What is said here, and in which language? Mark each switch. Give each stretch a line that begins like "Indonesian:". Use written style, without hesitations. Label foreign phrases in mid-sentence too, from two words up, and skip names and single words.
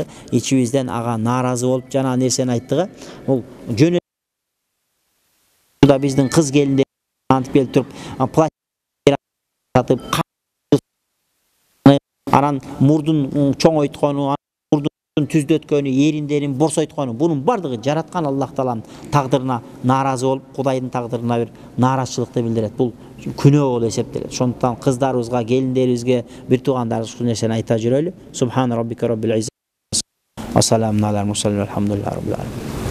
Kyrgyz: Ичибизден ага нааразы болуп жана нерсени айттыгы, бул жөн да биздин кыз келиндер антип келип туруп, пластик сатып, анан мурдун чоңойткону, түздөткөнү, эриндерин борсойткону, бунун бардыгы жараткан Аллах Тааланын тагдырына нааразы болуп, Кудайдын тагдырына бир нааразычылыкты билдирет. Бул күнөө болуп эсептелет. Ошондуктан кыздарыбызга, келиндерибизге, бир туугандарыбызга ушул нерсени айта жүрөлү.
Arabic: سبحان ربك رب العزة وسلام على المرسلين، الحمد لله رب العالمين.